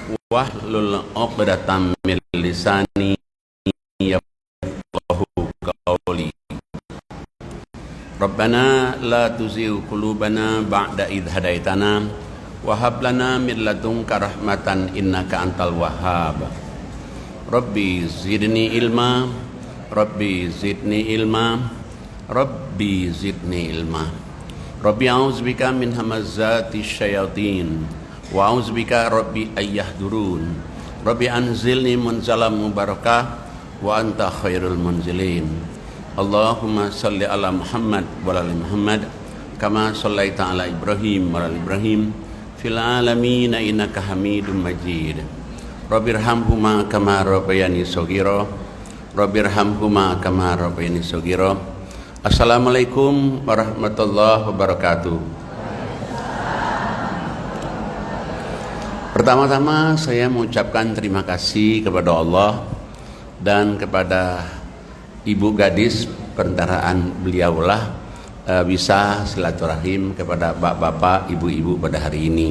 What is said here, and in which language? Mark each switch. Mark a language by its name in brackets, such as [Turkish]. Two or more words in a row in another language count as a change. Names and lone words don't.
[Arabic] واحلل عقدة من لساني يفقهوا قولي. ربنا لا تزغ قلوبنا بعد إذ هديتنا وهب لنا من لدنك رحمة إنك أنت الوهاب. رب زدني علما رب زدني علما رب زدني علما, Rabbi zidni ilma. رب أعوذ بك من همزات الشياطين وأعوذ بك رب أن يحضرون. رب أنزلني منزلا مباركا وأنت خير المنزلين. اللهم صل على محمد وعلى محمد كما صليت على إبراهيم وعلى إبراهيم في العالمين إنك حميد مجيد. رب ارحمهما كما ربياني صغيرا. رب ارحمهما كما ربياني صغيرا. السلام عليكم ورحمة الله وبركاته. [Indonesian] Pertama-tama saya mengucapkan terima kasih kepada Allah dan kepada Ibu Gadis perentaraan beliaulah bisa silaturahim kepada bapak-bapak, ibu-ibu pada hari ini.